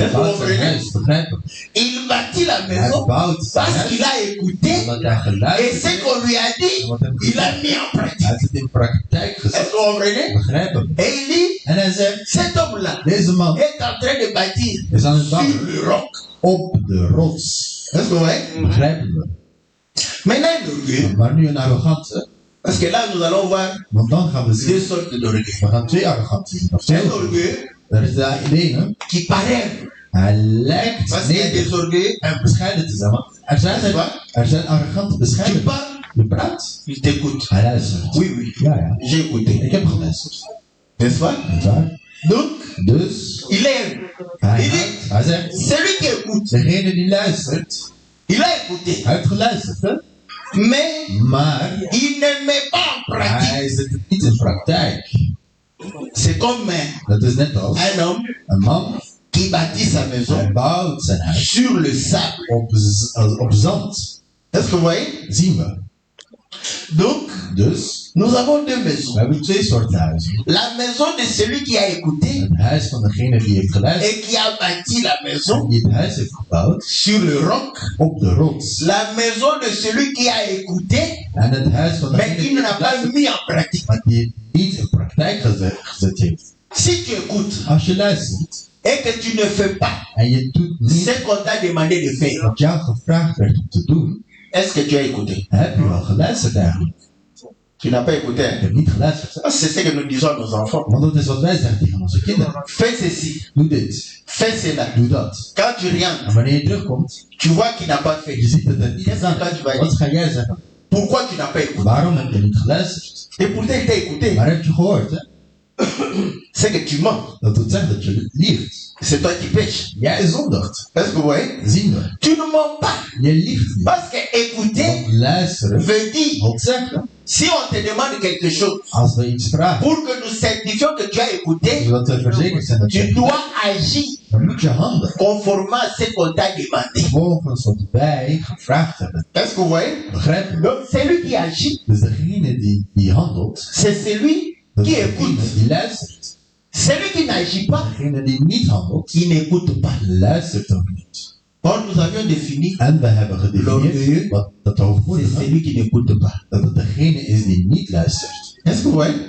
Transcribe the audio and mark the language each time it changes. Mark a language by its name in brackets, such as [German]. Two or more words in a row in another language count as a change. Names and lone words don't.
[French] Est-ce que vous [Dutch] bouwt zijn [French] comprenez? [Dutch] huis, begrijpen. [French] Il bâtit la [Dutch] Hij [French] maison [Dutch] bouwt zijn [French] parce [Dutch] huis [French] qu'il a écouté [Dutch] omdat hij [French] et [Dutch] geluisterd [French] ce [Dutch] heeft [French] qu'on lui a dit, [Dutch] en wat hem [French] il a [Dutch] gezegd. [French] mis en pratique. [Dutch] Hij heeft het in praktijk [French] Est-ce [Dutch] gezet. [French] que vous comprenez? [Dutch] Begrijpen. [French] Et il dit, [Dutch] En hij zegt, [French] cet homme-là [Dutch] deze man [French] est en train de bâtir [Dutch] is aan het [French] sur [Dutch] bouwen [French] le roc. [Dutch] op de rots. [French] Est-ce que vous voyez? [Dutch] Begrijpen we. [French] Maintenant, l'orgueil. [Dutch] Maar nu een arrogante, [French] Parce que là, nous allons voir [Dutch] want dan gaan we zien, [French] deux sortes d'orgueil. [Dutch] we gaan twee arroganten zien. Of twee [French] Un orgueil. orgueil [Dutch] Er is de ene, [French] qui paraît, [Dutch] hij lijkt [French] parce qu'il y a des [Dutch] nederig [French] orgueils, [Dutch] en bescheiden te zijn. Want er zijn arrogante [French] tu [Dutch] bescheiden. [French] parles, [Dutch] Je praat, [French] il t'écoute. [Dutch] hij luistert. [French] Oui, oui, [Dutch] Ja, ja. [French] j'ai écouté. [Dutch] Ik heb geluisterd. [French] N'est-ce pas? [Dutch] Niet waar? [French] Donc, [Dutch] Dus, [French] il est, [Dutch] hij zegt, [French] celui qui écoute, [Dutch] degene die luistert, [French] il a écouté, [Dutch] hij heeft geluisterd, hè? [French] mais [Dutch] Maar [French] il ne met pas en pratique. [Dutch] hij zet het niet in praktijk. [French] C'est comme [Dutch] Dat is net als [French] un homme [Dutch] een man, [French] qui bâtit sa [Dutch] hij [French] maison [Dutch] bouwt zijn huis [French] sur le sable. [Dutch] op zand. [French] Est-ce que vous voyez? [Dutch] Zien we. [French] Donc, [Dutch] Dus, [French] nous avons deux maisons. [Dutch] we hebben twee soorten huizen. [French] La maison de celui qui a écouté [Dutch] Een huis van degene die heeft geluisterd [French] et qui a bâti la [Dutch] en [French] maison [Dutch] die het huis heeft gebouwd [French] sur le roc. [Dutch] op de rots. [French] La maison de celui qui a écouté, [Dutch] En het huis van [French] mais [Dutch] degene [French] qui [Dutch] die [French] ne l'a [Dutch] heeft [French] pas [Dutch] geluisterd, [French] mis en pratique. [Dutch] maar die het niet in praktijk gezet heeft. [French] Si tu écoutes [Dutch] Als je luistert [French] et que tu ne fais pas [Dutch] en je doet niet [French] ce qu'on t'a demandé de faire, [Dutch] wat jou gevraagd werd om te doen, [French] est-ce que tu as écouté? [Dutch] heb je wel geluisterd eigenlijk. [French] Tu n'as pas écouté. [Dutch] Je [French] Hein? [Dutch] hebt niet geluisterd. [French] Ça, c'est ce que nous disons à nos enfants. [Dutch] Want dat is wat wij zeggen tegen onze kinderen. [French] Fais ceci, [Dutch] Doe dit, [French] fais cela. [Dutch] doe dat. [French] Quand tu rentres, [Dutch] En wanneer je terugkomt, [French] tu vois qu'il n'a pas [Dutch] je [French] fait. [Dutch] ziet dat het niet gedaan heeft. Wat ga jij zeggen? [French] Pourquoi tu n'as pas écouté? [Dutch] Waarom heb je niet geluisterd? [French] Et pourtant, il t'a écouté. [Dutch] Maar heb je gehoord, hè? [French] C'est que tu mens. [Dutch] Dat wil zeggen dat je liegt. [French] C'est toi qui pêches. [Dutch] Jij zondigt. [French] Est-ce que vous voyez? [Dutch] Zien we. [French] Tu ne mens pas. [Dutch] Je liegt niet. [French] Parce que écouter [Dutch] Want luisteren [French] veut dire, [Dutch] wil zeggen, [French] si on te demande quelque chose, [Dutch] als we iets vragen, [French] pour que nous certifions que tu as écouté, [Dutch] zodat we verzekerd zijn dat je [French] tu [Dutch] hebt [French] dois [Dutch] geluisterd, [French] agir [Dutch] dan moet je handelen. [French] conformément à ce qu'on t'a demandé. [Dutch] Volgens wat wij gevraagd hebben. [French] Est-ce que vous voyez? [Dutch] Begrijp je? [French] Donc, celui qui agit, [Dutch] Dus degene die handelt, [French] c'est celui [Dutch] dat [French] qui [Dutch] is [French] écoute. [Dutch] degene die luistert. [French] Celui qui n'agit pas, [Dutch] Degene die niet handelt, [French] il n'écoute pas. [Dutch] luistert ook niet. [French] Or, nous avions défini, [Dutch] En we hebben gedefinieerd wat dat de [French] c'est [Dutch] hoogmoedige, [French] celui qui n'écoute pas. [Dutch] dat het degene is die niet luistert. [French] Est-ce que vous voyez?